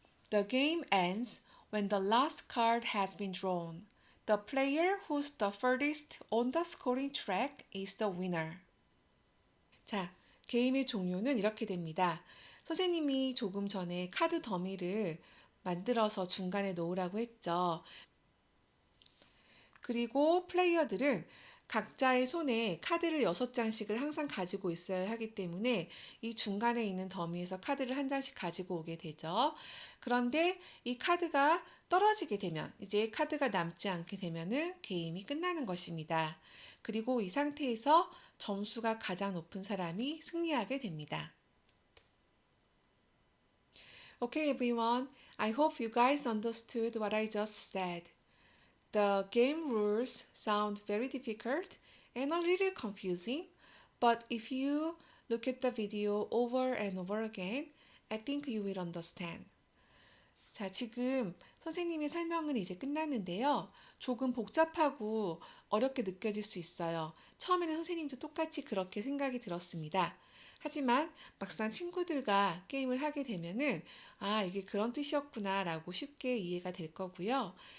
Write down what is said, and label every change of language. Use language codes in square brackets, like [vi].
[en] The game ends when the last card has been drawn. The player who's the furthest on the scoring track is the winner. [ko] 자, 게임의 종료는 이렇게 됩니다. 선생님이 조금 전에 카드 더미를 만들어서 중간에 놓으라고 했죠. 그리고 플레이어들은 각자의 손에 카드를 6장씩을 항상 가지고 있어야 하기 때문에 이 중간에 있는 더미에서 카드를 한 장씩 가지고 오게 되죠. 그런데 이 카드가 떨어지게 되면, 이제 카드가 남지 않게 되면은 게임이 끝나는 것입니다. 그리고 이 상태에서 점수가 가장 높은 사람이 승리하게 됩니다. [en] Okay, everyone. I hope you guys understood what I just said. The game rules sound very difficult and a little confusing, but if you look at the video over and over again, I think you will understand. [ko] 자, 지금 선생님의 설명은 이제 끝났는데요. 조금 복잡하고 어렵게 느껴질 수 있어요. 처음에는 선생님도 똑같이 그렇게 생각이 들었습니다. 하지만 막상 친구들과 게임을 하게 되면은 아, 이게 그런 뜻이었구나 라고 쉽게 이해가 될 거고요.